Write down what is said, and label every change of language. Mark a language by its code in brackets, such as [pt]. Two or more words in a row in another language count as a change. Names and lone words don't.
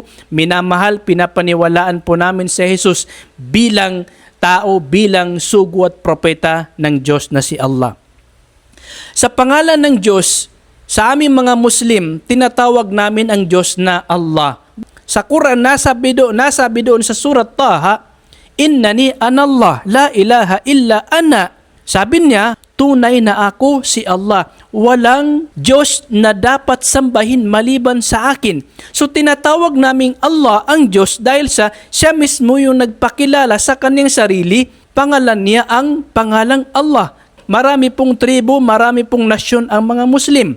[tl] Minamahal, pinapaniwalaan po namin si Jesus bilang tao, bilang sugo at propeta ng Diyos na si Allah. Sa pangalan ng Diyos, sa aming mga Muslim, tinatawag namin ang Diyos na Allah. Sa Quran, nasabi doon sa surat Taha, [ar] إنني أنا الله، لا إله إلا أنا. [tl] Sabi niya, tunay na ako si Allah. Walang Diyos na dapat sambahin maliban sa akin. So tinatawag naming Allah ang Diyos dahil sa siya mismo yung nagpakilala sa kanyang sarili. Pangalan niya ang pangalang Allah. Marami pong tribo, marami pong nasyon ang mga Muslim.